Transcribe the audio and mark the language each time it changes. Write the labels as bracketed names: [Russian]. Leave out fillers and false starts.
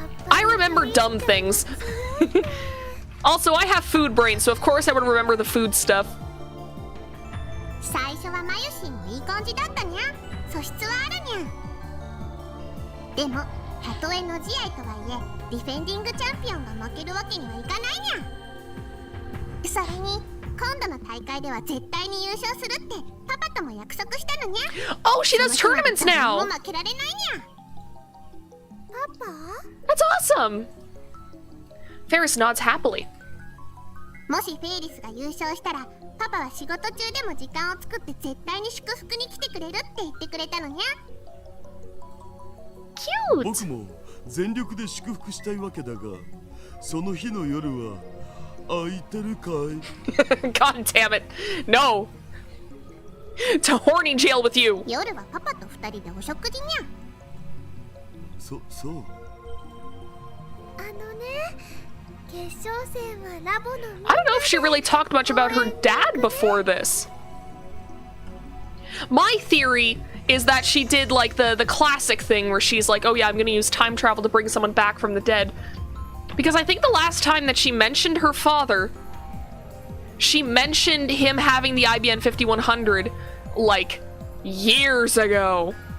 [English] I remember dumb things. Also, I have food brain, so of course I would remember the food stuff. [Japanese] 最初はマユシンもいい感じだったにゃ。素質はあるにゃ。でも、たとえの試合とはいえ、ディフェンディングチャンピオンが負けるわけにはいかないにゃ。それに、今度の大会では絶対に優勝するってパパとも約束したのにゃ。 [English] Oh, she does tournaments now. [Japanese] もう負けられないにゃ。パパ? [English] That's awesome. Ferris nods happily. [Japanese] もしフェイリスが優勝したら、パパは仕事中でも時間を作って絶対に祝福に来てくれるって言ってくれたのにゃ。 [English] Cute. [Japanese] 僕も全力で祝福したいわけだが、その日の夜は空いてるかい？ [English] God damn it. No. To horny jail with you. [Japanese] 夜はパパと二人でお食事にゃ。そう。あのね、決勝戦はラボの。 [English] I don't know if she really talked much about her dad before this. My theory is that she did like the classic thing where she's like, oh yeah, I'm gonna use time travel to bring someone back from the dead. Because I think the last time that she mentioned her father, she mentioned him having the IBN 5100 like years ago.